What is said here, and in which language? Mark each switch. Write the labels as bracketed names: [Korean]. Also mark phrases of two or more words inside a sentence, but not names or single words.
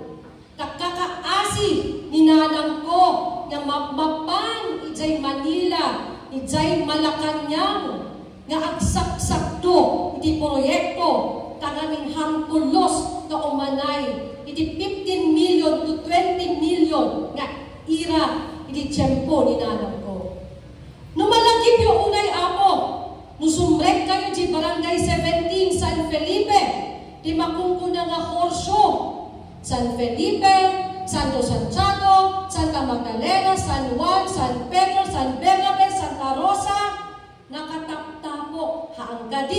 [Iloko] Kakakaasi ni nanang ko nga mapan ijay Manila, ijay Malacanang, nga agsaksakto iti proyekto tanganing hangkulos nga umanay iti 15 million to 20 million nga ira iti tiyempo ni nanang ko. Numalagip yung unay apo, nusumrek kayo di Barangay 17 San Felipe, di makungkuna nga horsyo, San Felipe, Santo Santiago, Santa Magdalena, San Juan, San Pedro, San Bernabe, Santa Rosa, nakataptapo haanggadi.